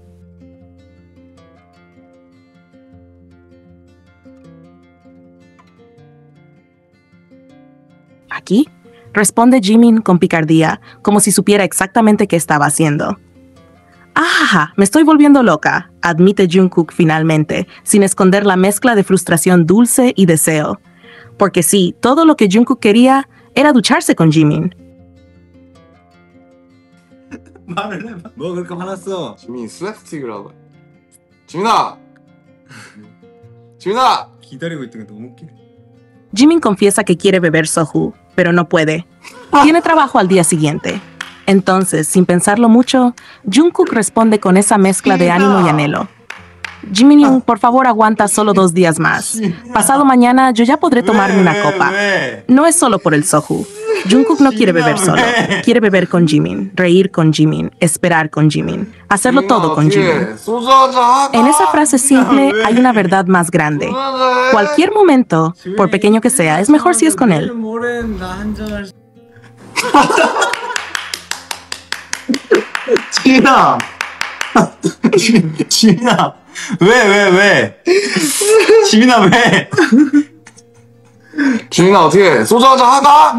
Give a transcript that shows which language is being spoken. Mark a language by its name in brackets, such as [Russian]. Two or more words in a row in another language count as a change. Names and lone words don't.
[Spanish] ¿Aquí?, responde Jimin con picardía, como si supiera exactamente qué estaba haciendo. ¡Ah! Me estoy volviendo loca, admite Jungkook finalmente, sin esconder la mezcla de frustración dulce y deseo. Porque sí, todo lo que Jungkook quería era ducharse con Jimin. [Korean] 말을 해봐. 뭐 그렇게 화났어? 지민이 슬랩스틱이라고. 지민아! 지민아! 기다리고 있던 게 너무 웃기네. [Spanish] Jimin confiesa que quiere beber soju, pero no puede. Tiene trabajo al día siguiente. Entonces, sin pensarlo mucho, Jungkook responde con esa mezcla de ánimo y anhelo. Jimin, por favor, aguanta solo 2 días más. Pasado mañana yo ya podré tomarme una copa. No es solo por el soju. Jungkook no quiere beber solo. Quiere beber con Jimin, reír con Jimin, esperar con Jimin, hacerlo todo con Jimin. En esa frase simple hay una verdad más grande. Cualquier momento, por pequeño que sea, es mejor si es con él. [Korean] 지민아! 지민아! 왜? 지민아, 왜? 지민아, 어떻게 소주 한잔 할까?